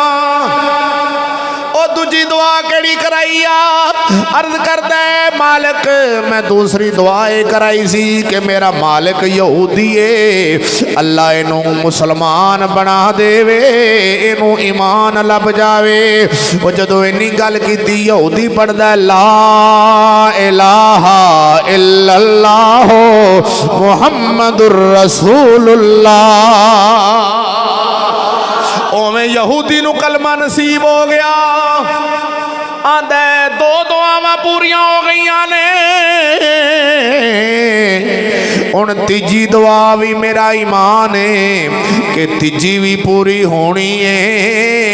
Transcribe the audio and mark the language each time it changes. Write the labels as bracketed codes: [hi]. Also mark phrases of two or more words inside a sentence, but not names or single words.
[pa] او دوجی دعا کیہڑی کرائی آ? عرض کردا ہے مالک میں دوسری دعا یہ کرائی سی کہ میرا مالک یہودی ہے، اللہ اینوں مسلمان بنا دیوے، اینوں ایمان لبھ جاوے. وہ جدوں اِنی گل کیتی یہودی پڑھدا [ar] لا إله إلا الله محمد رسول الله. [pa] اوویں یہودی نوں کلمہ نصیب ہو گیا. آندا 2 دعاواں پوریاں ہو گئی نے، ہن تیجی دعا بھی میرا ایمان ہے کہ تیجی بھی پوری ہونی ہے.